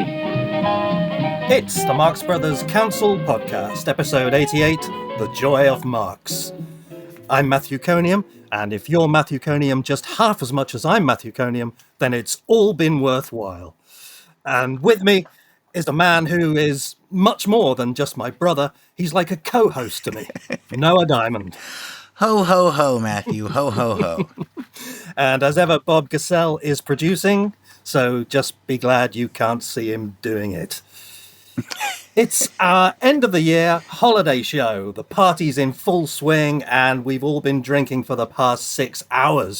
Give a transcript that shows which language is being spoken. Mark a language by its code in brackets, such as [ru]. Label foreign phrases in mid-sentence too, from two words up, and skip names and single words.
[en] It's the Marx Brothers Council Podcast, episode 88, The Joy of Marx. I'm Matthew Coniam, and if you're Matthew Coniam just half as much as I'm Matthew Coniam, then it's all been worthwhile. And with me is a man who is much more than just my brother. He's like a co-host to me, Noah Diamond. Ho, ho, ho, Matthew. Ho, ho, ho. And as ever, Bob Gassell is producing, so just be glad you can't see him doing it. It's our end of the year holiday show. The party's in full swing and we've all been drinking for the past 6 hours.